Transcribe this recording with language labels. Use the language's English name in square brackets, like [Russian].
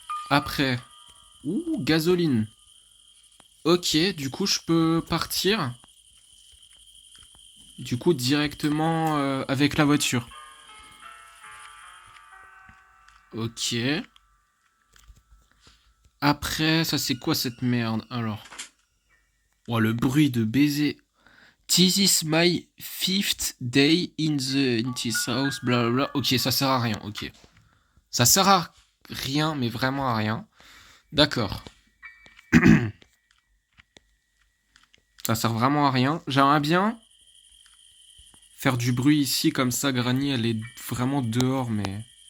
[French] Après. Ouh, gasoline. Ok, du coup, je peux partir. Du coup, directement avec la voiture. Ok. Après, ça c'est quoi cette merde alors? Oh, le bruit de baiser. [English] This is my fifth day in this house, blablabla. [French] Ok, ça sert à rien, ok. Ça sert à rien, mais vraiment à rien. D'accord. Ça sert vraiment à rien. J'aimerais bien faire du bruit ici, comme ça, Granny, elle est vraiment dehors, mais...